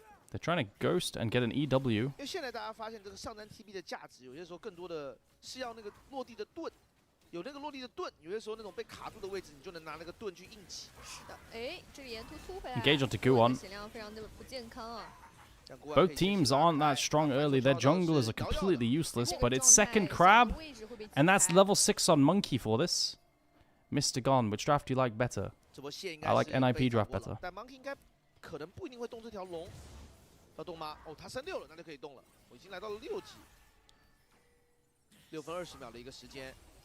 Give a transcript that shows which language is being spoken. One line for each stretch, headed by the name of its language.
English: They're trying to ghost and get an EW.
Chinese: 因为现在大家发现这个上单 TP 的价值，有些时候更多的是要那个落地的盾。有那个落地的盾，有些时候那种被卡住的位置，你就能拿那个盾去硬起。是的，哎，这个沿途突回来
English: Engage onto Guon.
Chinese: 血量非常的不健康啊。
English: Both teams aren't that strong early. Their junglers are completely useless, but it's second crab, and that's level 6 on Monkey for this. Mr. Gon, which draft do you like better? I like NIP draft better.
Chinese: 但 Monkey 应该可能不一定会动这条龙，要动吗？哦，他升6了，那就可以动了。我已经来到了6级，6分20秒的一个时间。